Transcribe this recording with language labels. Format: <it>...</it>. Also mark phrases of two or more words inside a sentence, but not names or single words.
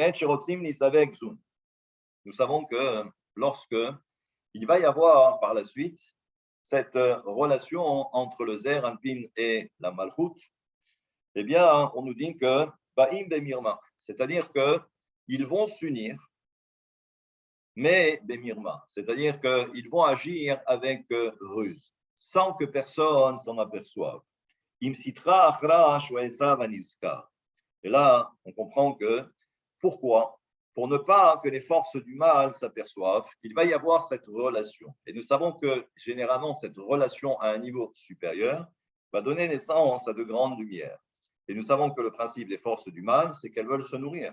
<fr>Nous savons que lorsque il va y avoir par la suite cette relation entre le Zer Anpin et la Malchut, eh bien, on nous dit que</fr> <he>Ba'im Bemirma,</he> <fr>c'est-à-dire qu'ils vont s'unir mais Bemirma, c'est-à-dire qu'ils vont agir avec ruse, sans que personne s'en aperçoive. Im sitra achra shwaesa vaniska. Et là, on comprend que pourquoi? Pour ne pas que les forces du mal s'aperçoivent qu'il va y avoir cette relation. Et nous savons que généralement, cette relation à un niveau supérieur va donner naissance à de grandes lumières. Et nous savons que le principe des forces du mal, c'est qu'elles veulent se nourrir.</fr>